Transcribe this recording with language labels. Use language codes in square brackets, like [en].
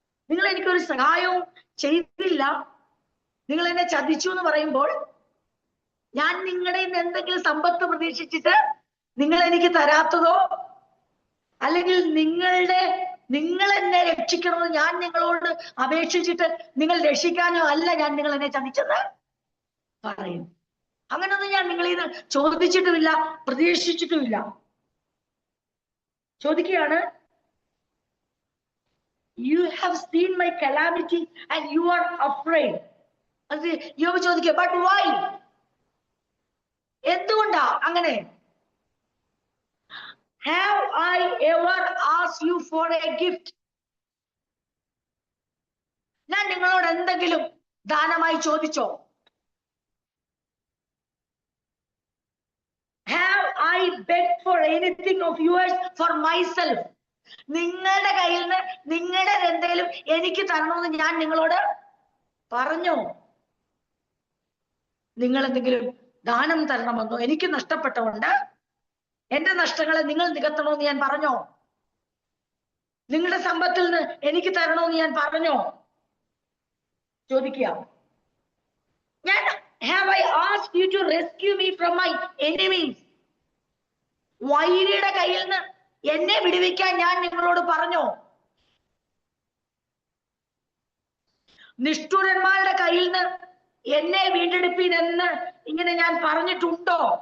[ml] നിങ്ങൾ എനിക്കൊരു സഹായവും ചെയ്തില്ല, നിങ്ങൾ എന്നെ ചതിച്ചു എന്ന് പറയുമ്പോൾ ഞാൻ നിങ്ങളുടെ എന്തെങ്കിലും സമ്പത്ത് പ്രതീക്ഷിച്ചിട്ട് നിങ്ങൾ എനിക്ക് തരാത്തതോ, അല്ലെങ്കിൽ നിങ്ങൾ എന്നെ രക്ഷിക്കണമെന്ന് ഞാൻ നിങ്ങളോട് അപേക്ഷിച്ചിട്ട് നിങ്ങൾ രക്ഷിക്കാനോ അല്ല ഞാൻ നിങ്ങൾ എന്നെ ചതിച്ചത് പറയും. അങ്ങനൊന്നും ഞാൻ നിങ്ങളിൽ നിന്ന് ചോദിച്ചിട്ടുമില്ല, പ്രതീക്ഷിച്ചിട്ടുമില്ല. ചോദിക്കുകയാണ്, [en] you have seen my calamity and you are afraid. [ml] അത് യോബ് ചോദിക്കുക, [en] but why? [ml] എന്തുകൊണ്ടാ അങ്ങനെ? [en] Have I ever asked you for a gift? [ml] ഞാൻ നിങ്ങളോട് എന്തെങ്കിലും ദാനമായി ചോദിച്ചോ? [en] Have I begged for anything of yours for myself? [ml] നിങ്ങളുടെ കയ്യിൽ നിന്ന് നിങ്ങളുടെ എന്തെങ്കിലും എനിക്ക് തരണമെന്ന് ഞാൻ നിങ്ങളോട് പറഞ്ഞോ? നിങ്ങൾ എന്തെങ്കിലും ദാനം തരണമെന്നോ, എനിക്ക് നഷ്ടപ്പെട്ടതുകൊണ്ട് എന്റെ നഷ്ടങ്ങളെ നിങ്ങൾ നികത്തണമെന്ന് ഞാൻ പറഞ്ഞോ? നിങ്ങളുടെ സമ്പത്തിൽ നിന്ന് എനിക്ക് തരണമെന്ന് ഞാൻ പറഞ്ഞോ? ചോദിക്കുക. [en] ഞാൻ have I asked you to rescue me from my enemies? [ml] വൈരിയുടെ കയ്യിൽ നിന്ന് എന്നെ വിടുവിക്കാൻ ഞാൻ നിങ്ങളോട് പറഞ്ഞോ? നിഷ്ഠൂരന്മാരുടെ കയ്യിൽ നിന്ന് എന്നെ വീണ്ടെടുപ്പീൻ എന്ന് ഇങ്ങനെ ഞാൻ പറഞ്ഞിട്ടുണ്ടോ?